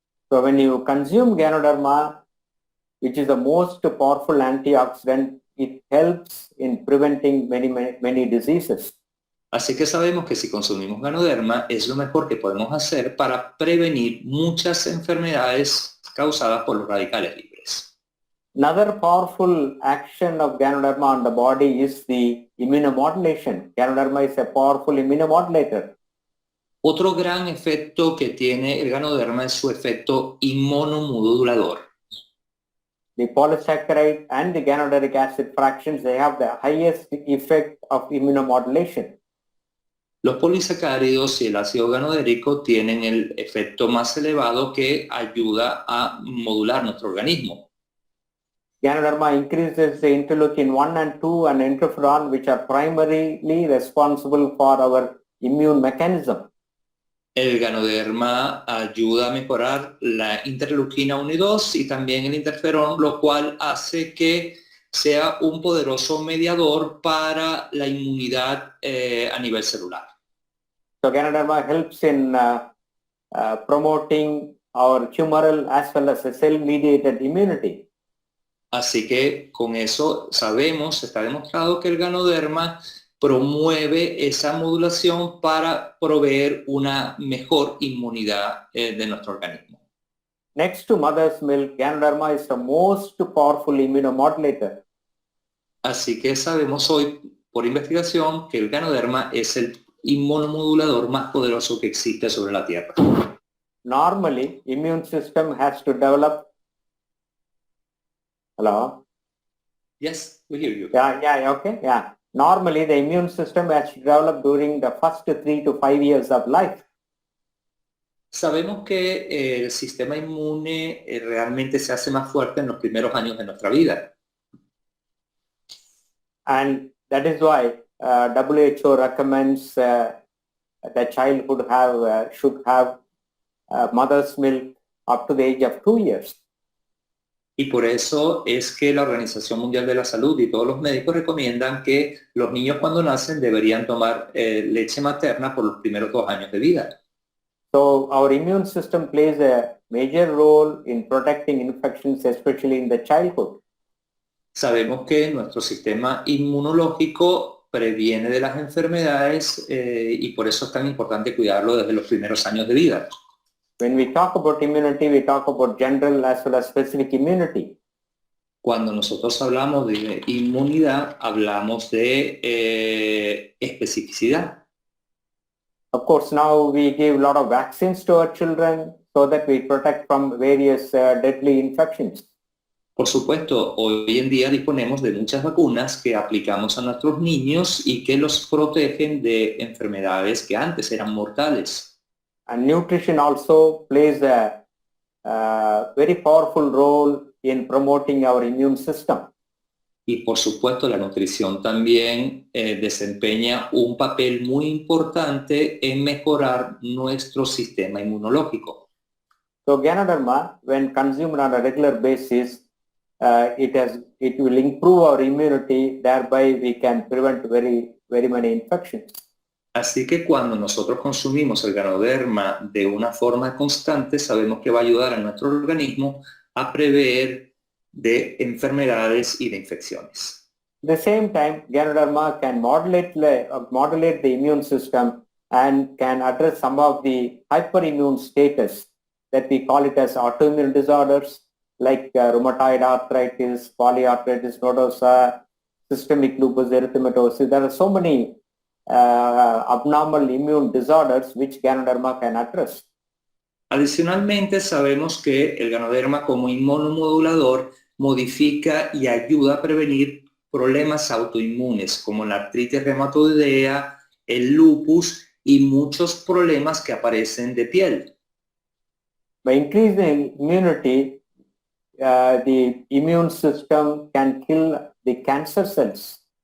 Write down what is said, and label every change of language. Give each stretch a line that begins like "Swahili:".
English: So when you consume Ganoderma, which is the most powerful antioxidant, it helps in preventing many diseases.
Spanish: Así que sabemos que si consumimos ganoderma es lo mejor que podemos hacer para prevenir muchas enfermedades causadas por los radicales libres.
English: Another powerful action of Ganoderma on the body is the immunomodulation. Ganoderma is a powerful immunomodulator.
Spanish: Otro gran efecto que tiene el ganoderma es su efecto inmunomodulador.
English: The polysaccharide and the ganoderic acid fractions, they have the highest effect of immunomodulation.
Spanish: Los polisacáridos y el ácido ganodérico tienen el efecto más elevado que ayuda a modular nuestro organismo.
English: Ganoderma increases the interleukin 1 and 2 and interferon, which are primarily responsible for our immune mechanism.
Spanish: El ganoderma ayuda a mejorar la interleuquina 1 y 2 y también el interferón, lo cual hace que sea un poderoso mediador para la inmunidad a nivel celular.
English: So Ganoderma helps in promoting our humoral as well as cell-mediated immunity.
Spanish: Así que con eso sabemos, está demostrado que el ganoderma promueve esa modulación para proveer una mejor inmunidad de nuestro organismo.
English: Next to mother's milk, Ganoderma is the most powerful immunomodulator.
Spanish: Así que sabemos hoy por investigación que el ganoderma es el inmunomodulador más poderoso que existe sobre la Tierra.
English: Normally, immune system has to develop. Hello? Yes, we hear you. Okay. Normally, the immune system has to develop during the first 3 to 5 years of life.
Spanish: Sabemos que el sistema inmune realmente se hace más fuerte en los primeros años de nuestra vida.
English: And that is why WHO recommends the child should have mother's milk up to the age of 2 years.
Spanish: Y por eso es que la Organización Mundial de la Salud y todos los médicos recomiendan que los niños cuando nacen deberían tomar leche materna por los primeros 2 años de vida.
English: So our immune system plays a major role in protecting infections, especially in the childhood.
Spanish: Sabemos que nuestro sistema inmunológico previene de las enfermedades y por eso es tan importante cuidarlo desde los primeros años de vida.
English: When we talk about immunity, we talk about general as well as specific immunity.
Spanish: Cuando nosotros hablamos de inmunidad, hablamos de especificidad.
English: Of course, now we give a lot of vaccines to our children so that we protect from various deadly infections.
Spanish: Por supuesto, hoy en día disponemos de muchas vacunas que aplicamos a nuestros niños y que los protegen de enfermedades que antes eran mortales.
English: And nutrition also plays a very powerful role in promoting our immune system.
Spanish: Y por supuesto la nutrición también desempeña un papel muy importante en mejorar nuestro sistema inmunológico.
English: So Ganoderma, when consumed on a regular basis, it will improve our immunity, thereby we can prevent very many infections.
Spanish: Así que cuando nosotros consumimos el ganoderma de una forma constante, sabemos que va a ayudar a nuestro organismo a prever de enfermedades y de infecciones.
English: At the same time, Ganoderma can modulate the immune system and can address some of the hyperimmune status that we call it as autoimmune disorders like rheumatoid arthritis, polyarthritis nodosa, systemic lupus erythematosus. There are so many abnormal immune disorders which Ganoderma can address.
Spanish: Adicionalmente, sabemos que el ganoderma como inmunomodulador modifica y ayuda a prevenir problemas autoinmunes como la artritis reumatoidea, el lupus y muchos problemas que aparecen de piel.
English: By increasing immunity, the immune system can kill the cancer cells.